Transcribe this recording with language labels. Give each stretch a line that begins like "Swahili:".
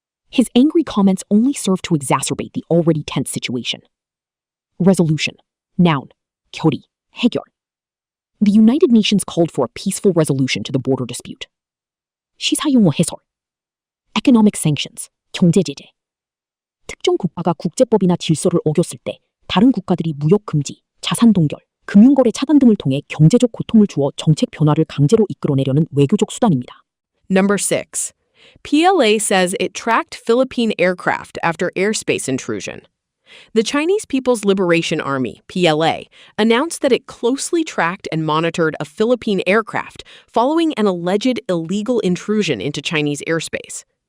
English: His angry comments only served to exacerbate the already tense situation. Resolution. Noun.
Korean: 결의, 해결.
English: The United Nations called for a peaceful resolution to the border dispute.
Korean: 시사용어 해설.
English: Economic sanctions,
Korean: 경제 제재. 특정 국가가 국제법이나 질서를 어겼을 때 다른 국가들이 무역 금지, 자산 동결, 금융거래 차단 등을 통해 경제적 고통을 주어 정책 변화를 강제로 이끌어내려는 외교적 수단입니다.
English: Number 6. PLA says it tracked Philippine aircraft after airspace intrusion. The Chinese People's Liberation Army, PLA, announced that it closely tracked and monitored a Philippine aircraft following an alleged illegal intrusion into Chinese airspace.